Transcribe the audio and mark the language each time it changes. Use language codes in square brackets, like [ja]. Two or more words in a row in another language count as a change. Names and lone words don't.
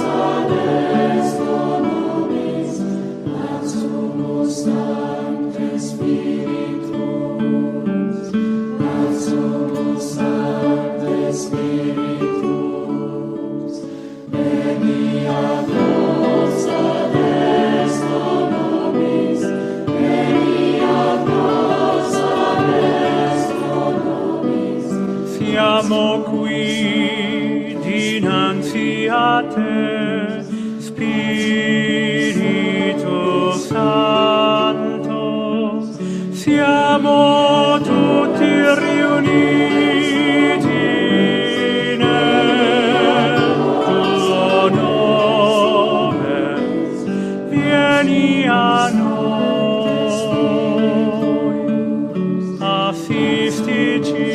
[la] ad esto nobis, ad Summa Sanctus Spiritus, ad Summa Sanctus Spiritus, veni ad nos ad esto nobis, veni ad nos ad esto nobis. [it] Siamo qui dinanzi a te, Spirito Santo, siamo tutti riuniti nel tuo nome, vieni a noi, assistici.